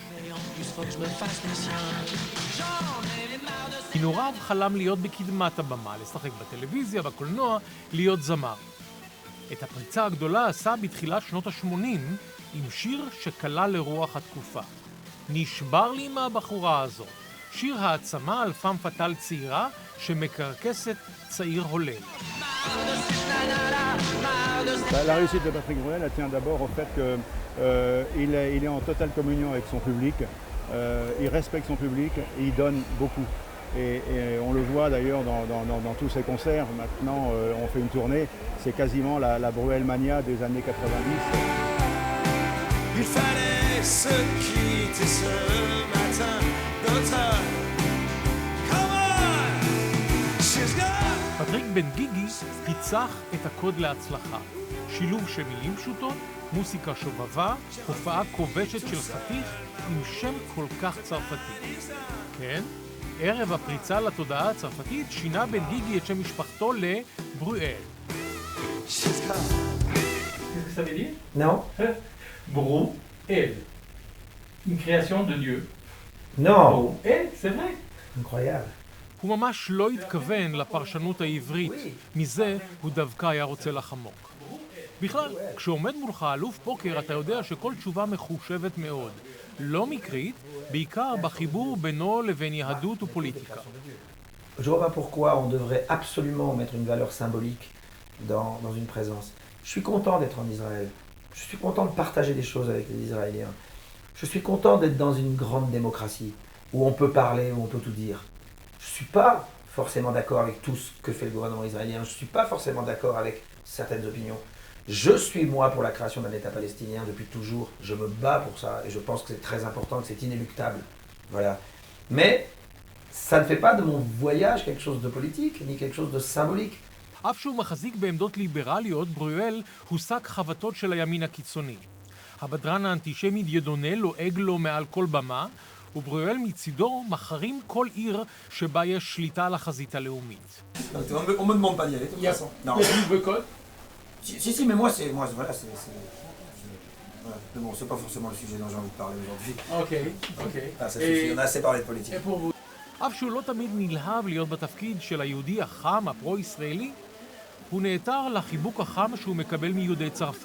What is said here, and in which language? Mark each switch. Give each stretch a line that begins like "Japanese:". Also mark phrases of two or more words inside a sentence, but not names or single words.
Hebrew: מנעוריו חלם להיות בקדמת הבמה, לשחק בטלוויזיה, בקולנוע, להיות זמר. את הפריצה הגדולה עשה בתחילת שנות ה-80 עם שיר שכלל לרוח התקופה. נשבר לי מהבחורה הזאת. שיר העצמה על
French: femme fatale
Hebrew: צעירה שמקרקסת צעיר הולל.
French: La réussite de Patrick Bruel, elle tient d'abord au fait qu'il est en totale communion avec son public, il respecte son public et il donne beaucoup. Et on le voit d'ailleurs dans tous ses concerts. Maintenant, on fait une tournée, c'est quasiment la Bruel Mania des années 90. Il fallait se quitter ce matin d'automne.
English: Come on, she's gone.
Hebrew: פטריק בן גיגי פיצח את הקוד להצלחה. שילוב של מילים פשוטות, מוסיקה שובבה, הופעה כובשת של חתיך עם שם כל כך צרפתי. כן, ערב הפריצה לתודעה הצרפתית שינה בן גיגי את שם משפחתו לברויאל.
English: She's gone.
French: Qu'est-ce que ça veut dire? Non? Brouel. Une création de Dieu. Non! Brouel, c'est vrai. Incroyable.
Hebrew: הוא ממש לא התכוון לפרשנות העברית, מזה הוא דווקא היה רוצה לחמוק. בכלל, כשעומד מולך אלוף פוקר אתה יודע שכל תשובה מחושבת מאוד. לא מקרית, בעיקר בחיבור בינו לבין יהדות ופוליטיקה.
French: Je vois pas pourquoi on devrait absolument mettre une valeur symbolique dans une présence. Je suis content d'être en Israël. Je suis content de partager des choses avec les Israéliens. Je suis content d'être dans une grande démocratie, où on peut parler, où on peut tout dire. Je ne suis pas forcément d'accord avec tout ce que fait le gouvernement israélien. Je ne suis pas forcément d'accord avec certaines opinions. Je suis, moi, pour la création d'un État palestinien depuis toujours. Je me bats pour ça et je pense que c'est très important, que c'est inéluctable. Voilà. Mais ça ne fait pas de mon voyage quelque chose de politique, ni quelque chose de symbolique.
Hebrew: אף שהוא מחזיק בעמדות ליברליות, ברויאל הוא שק חבטות של הימין הקיצוני. הבדרן האנטישמי דיודונה לועג לו מעל כל במה, וברויאל מצידו מחרים כל עיר שבה יש שליטה על החזית הלאומית.
French: On me demande pas d'y aller, de toute façon. Non. Il y a du boycott. Si, mais moi, voilà, c'est... Voilà. Mais bon, c'est pas forcément le sujet dont j'ai envie de parler aujourd'hui. Ok. Ah, ça suffit, on a assez parlé de politique. Et pour vous?
Hebrew: אף שהוא לא תמיד נלהב להיות בתפקיד של היהודי החם, הפרו-ישראלי, הוא נעתר לחיבוק החם שהוא מקבל מיהודי צרפת.